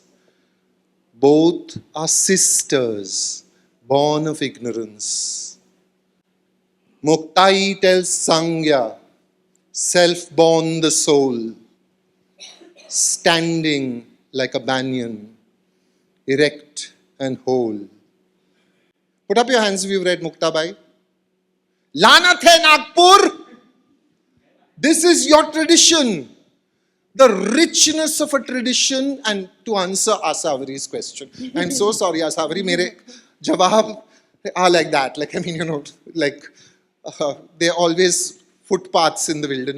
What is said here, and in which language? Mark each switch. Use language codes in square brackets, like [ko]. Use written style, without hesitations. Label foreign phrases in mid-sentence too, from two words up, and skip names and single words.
[en] Both are sisters, born of ignorance. Muktai tells Sangya, self-born the soul, standing like a banyan, erect and whole. Put up your hands if you've read Muktabai. [hi] Lanat hai [en] Nagpur! This is your tradition. The richness of a tradition. And to answer Asavari's question, I'm so sorry, Asavari, [hi] mere jawab [en] are like that. Like, I mean, you know, like, they're always footpaths in the wilderness.